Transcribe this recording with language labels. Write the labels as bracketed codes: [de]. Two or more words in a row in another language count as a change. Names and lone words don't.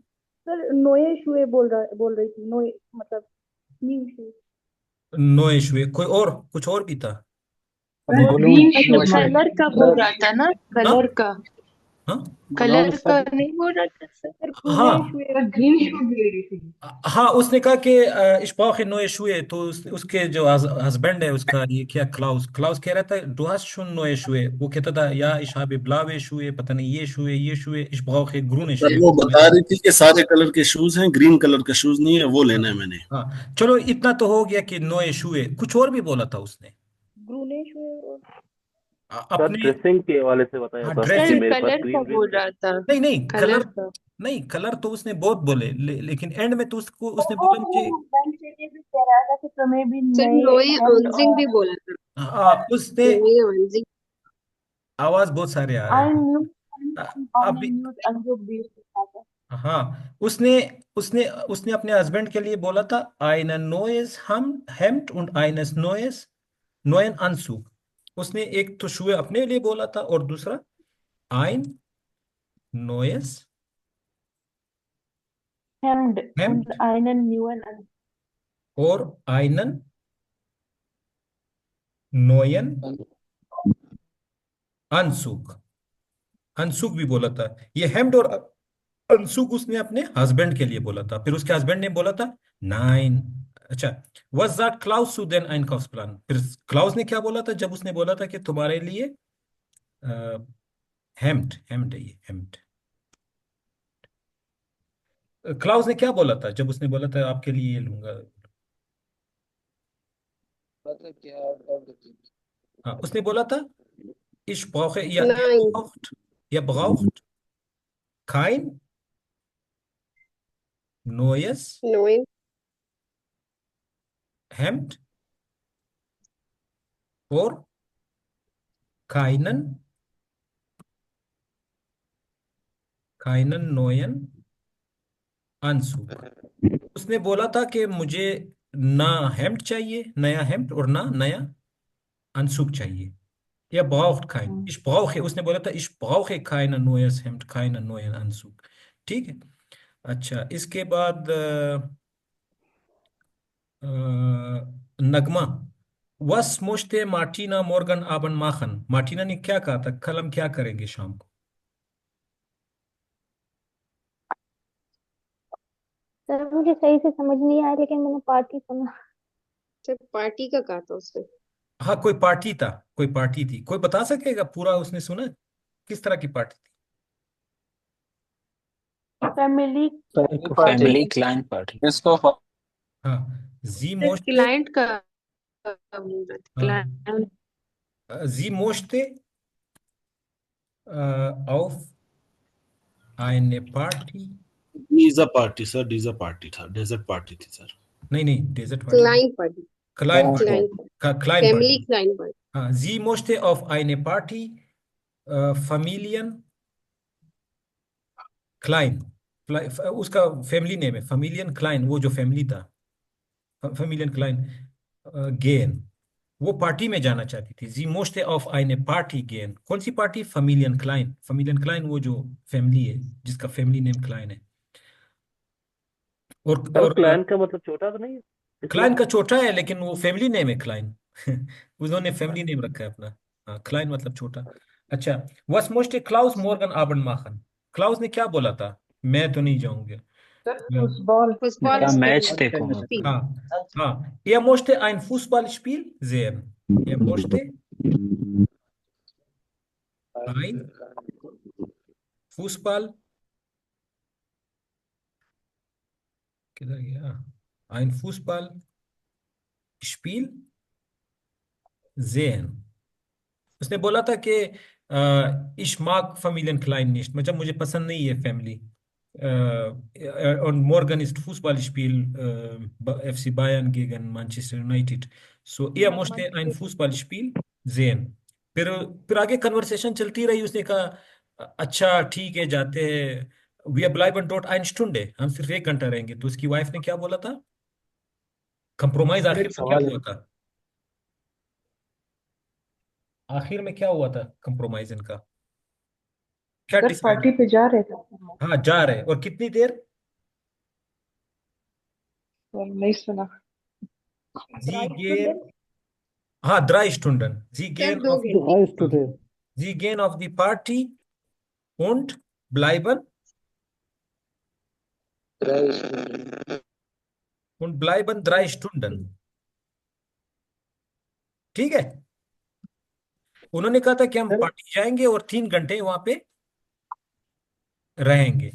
[hi] सर [de] neue Schuhe [hi] बोल रही थी, नोए मतलब [en] new shoes. [hi] नो इशू है, कोई और कुछ और भी था? ग्रीन कलर का बोल रहा था ना, कलर का हाँ कलर का नहीं बोल रहा था सर। हाँ ग्रीन शूज ले रही थी। हाँ, उसने कहा कि [de] ich brauche neue Schuhe, [hi] तो उसके जो हस्बैंड है उसका, ये क्या क्लाउस क्लाउस कह रहा था [de] du hast schon neue Schuhe, [hi] वो कहता था या [de] ich habe blaue Schuhe, [hi] पता नहीं ये [de] Schuhe ich brauche grüne [hi] सर [de] Schuhe। [hi] वो बता रही थी कि सारे कलर के शूज हैं, ग्रीन कलर का शूज नहीं है, वो लेना है मैंने। हाँ चलो, इतना तो हो गया कि [de] neue Schuhe, [hi] कुछ और भी बोला था उसने [de] grüne Schuhe और [hi] सर अपने। ड्रेसिंग के हवाले से बताया हाँ था कि ड्रेसिंग, मेरे पास कलर का ग्रीन बोल रहा था, नहीं नहीं, कलर कलर का। नहीं, कलर तो उसने बहुत बोले लेकिन एंड में तो उसको उसने वो बोला मुझे। बेंच ये भी कह रहा था कि तुम्हें भी सर नए नोए हेम्ड ऑनजिंग भी और बोला था। उसने [de] neuen Anzug. [hi] आवाज बहुत सारे आ रहे आई हैं। न्यू आई अभी [de] neuen Anzug [hi] भी लिखा था। हाँ, उसने उसने उसने अपने हस्बैंड के लिए बोला था [de] einen neues hm Hemd und eines neues neuen Anzug। [hi] उसने एक तो शुए अपने लिए बोला था और दूसरा [de] ein neues हेम्ड Hemd und einen neuen और einen neuen Anzug। [hi] Anzug भी बोला था। ये हेम्ड और अंशुक उसने अपने हस्बैंड के लिए बोला था, फिर उसके हस्बैंड ने बोला था नाइन। अच्छा, [de] was sagt Klaus zu den Einkaufsplan? [hi] फिर क्लाउस ने क्या बोला था जब उसने बोला था कि तुम्हारे लिए हेम्ड हेम्ड है ये हेम्ड। क्लाउस ने क्या बोला था जब उसने बोला था आपके लिए ये लूंगा? मतलब क्या हाँ, उसने बोला था ich brauche [de] Nein, ihr braucht kein neues neun, Hemd और keinen neuen Anzug। [hi] उसने बोला था कि मुझे ना हेम्ड चाहिए नया हेम्ड और ना नया अनसुक चाहिए। [de] या braucht kein ich brauche, [hi] उसने बोला था [de] ich brauche kein neues Hemd keinen neuen Anzug। [hi] ठीक है। अच्छा, इसके बाद [de] नगमा was möchte Martina morgen Abend machen? [hi] मार्टिना ने क्या कहा था कल हम क्या करेंगे शाम को? सर मुझे सही से समझ नहीं आया लेकिन मैंने पार्टी सुना। सर पार्टी का कहा था उसने। हाँ, कोई पार्टी था, कोई पार्टी थी। कोई बता सकेगा पूरा उसने सुना किस तरह की पार्टी थी? फैमिली फैमिली क्लाइंट पार्टी। इसको हाँ, जी सर मोस्टे क्लाइंट का बोल रहा था हाँ, क्लाइंट। [de] sie möchte auf eine Party। [hi] डीजर पार्टी सर, डीजर पार्टी था, डेजर्ट पार्टी थी सर। नहीं नहीं, डेजर्ट पार्टी, क्लाइंट पार्टी। क्लाइन पार्टी, क्लाइंट क्लाइन फैमिली पार्टी। क्लाइंट पार्टी। हाँ, [de] sie möchte auf eine Party Familien Klein। [hi] उसका फैमिली नेम है फैमिलियन क्लाइन, वो जो फैमिली था फैमिलियन क्लाइन गेन। वो पार्टी में जाना चाहती थी। [de] Sie möchte auf eine Party gehen. [hi] कौन सी पार्टी? फैमिलियन क्लाइन। फैमिलियन क्लाइन वो जो फैमिली है जिसका फैमिली नेम क्लाइन है। सर और क्लाइंट का मतलब छोटा तो नहीं है क्लाइन इसलिए। का छोटा है लेकिन वो फैमिली नेम है क्लाइन। उन्होंने फैमिली नेम रखा है अपना। हाँ, क्लाइन मतलब छोटा। [de] अच्छा, Was möchte Klaus morgen Abend machen. [hi] क्लाउस ने क्या बोला था? मैं तो नहीं जाऊंगा। सर फुटबॉल फुटबॉल क्या मैच स्पेलिंग देखूंगा? हाँ हाँ, [de] er möchte ein Fußballspiel sehen। Er möchte ein Fußball, [hi] किधर गया? [de] ein Fußballspiel sehen। [hi] उसने बोला था कि [de] ich mag Familien Klein nicht, [hi] मतलब मुझे पसंद नहीं है फैमिली। [de] und morgen ist Fußballspiel FC Bayern gegen Manchester United। So er möchte ein Fußballspiel sehen। [hi] फिर फिर आगे कन्वर्सेशन चलती रही। उसने कहा अच्छा ठीक है जाते हैं। [de] wir bleiben dort eine Stunde, [hi] हम सिर्फ 1 घंटा रहेंगे। तो उसकी वाइफ ने क्या बोला था? कंप्रोमाइज सर आखिर एक में क्या सवाल है। हुआ था? आखिर में क्या हुआ था कंप्रोमाइज इनका? क्या सर डिसाइड? पार्टी पे जा रहे थे। हाँ, जा रहे। और कितनी देर? सर नहीं सुना। जी 3 गेन, [de] Stunden। [hi] हाँ 3 Stunden। जी सर गेन 2 ऑफ घंटे। [de] drei Stunden. Sie gehen auf die Party und bleiben und bleiben 3 Stunden। [hi] ठीक है। उन्होंने कहा था कि हम सर पार्टी जाएंगे और 3 घंटे वहां पे रहेंगे।